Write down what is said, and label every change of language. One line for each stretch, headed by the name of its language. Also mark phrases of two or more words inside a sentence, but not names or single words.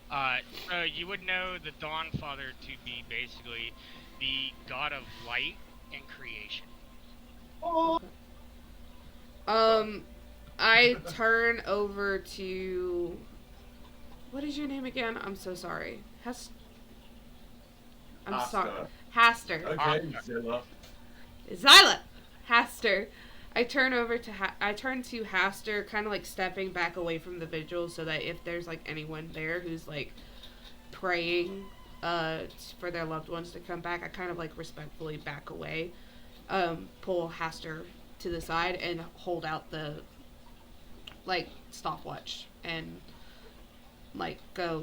English: So you would know the Dawnfather to be basically the god of light and creation. I turn over to. What is your name again? I'm so sorry. I'm sorry. Haster. Okay, Zilla. Zyla! Haster. I turn over to I turn to Haster, kind of like stepping back away from the vigil, so that if there's like anyone there who's like praying for their loved ones to come back, I kind of like respectfully back away, pull Haster to the side and hold out the like stopwatch and like go.